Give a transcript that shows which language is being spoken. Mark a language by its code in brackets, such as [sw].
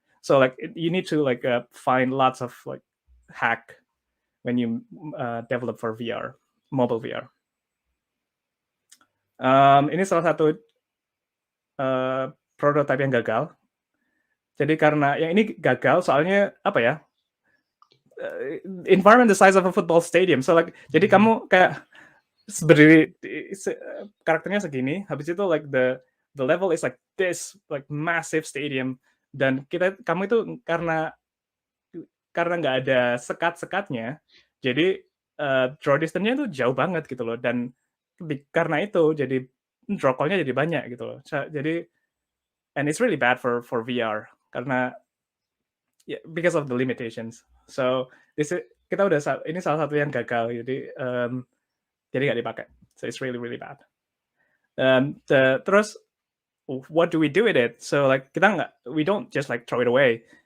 [en] So like you need to like find lots of like hack when you develop for VR, mobile VR. [id] Ini salah satu prototype yang gagal. Jadi karena yang ini gagal soalnya apa ya? [en] Environment the size of a football stadium. [id] So like jadi kamu kayak berdiri karakternya segini, habis itu [en] like the level is like this, like massive stadium, [id] dan kamu itu karena nggak ada sekat-sekatnya, jadi draw distance-nya itu jauh banget gitu loh, dan karena itu jadi draw call-nya jadi banyak gitu loh. [en] Jadi and it's really bad for VR karena because of the limitations. [id] So kita udah ini salah satu yang gagal, jadi nggak dipakai. [en] So it's really really bad. Terus what do we do with it? So like we don't just like throw it away.